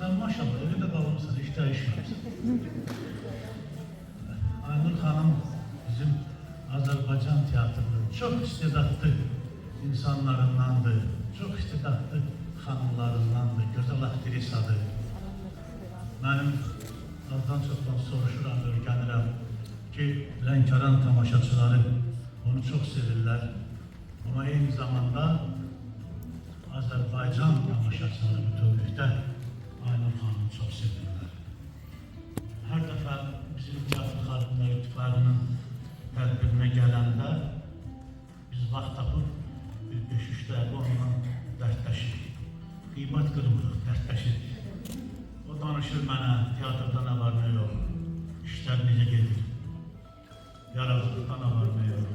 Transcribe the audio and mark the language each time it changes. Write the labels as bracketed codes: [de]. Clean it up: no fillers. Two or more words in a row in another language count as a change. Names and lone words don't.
[tr] maşallah öyle de kalmışsın, hiç değişmemişsin. Aynur Hanım bizim Azerbaycan tiyatrının çok istedatlı insanlarındandı, çok istedatlı hanımlarındandı, güzel aktrisadır. [az] Benim azdan çoxdan soruşuram, öyrənirəm ki, Lənkəran tamaşaçıları onu çok sevirler. Ama aynı zamanda Azerbaycan tamaşaçıları bütünlükte Aynur Hanım'ı çok sevirler. Her defa bizim Tiyatro Xadimlər İttifaqının tədbirinə gələndə biz vaxt tapıb bir döşüşlərdə onunla dərdləşirik. Qiymət qırmırıq, dərdləşirik. O danışır mənə, tiyatrda nə var, nə yox, işlər necə gedir, yaradıcılıqda nə var, nə yox.